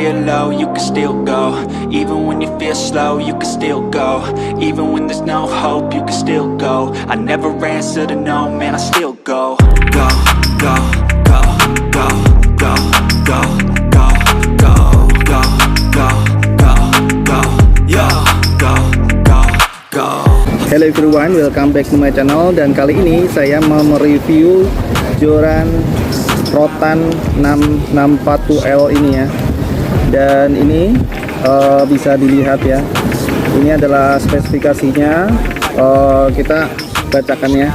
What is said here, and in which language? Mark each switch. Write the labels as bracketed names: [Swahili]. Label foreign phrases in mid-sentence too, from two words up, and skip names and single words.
[English] low, you can still go. Even when you feel slow, you can still go. Even when there's no hope, you can still go. I never answer to no, man, I still go. Go, go, go, go, go, go, go, go, go, go, go, go, yo, go, go, go. Hello everyone, welcome back to my channel. [Indonesian] Dan kali ini saya mau mereview Joran ROTAN 664L ini ya. Dan ini bisa dilihat ya. Ini adalah spesifikasinya. Kita bacakan ya.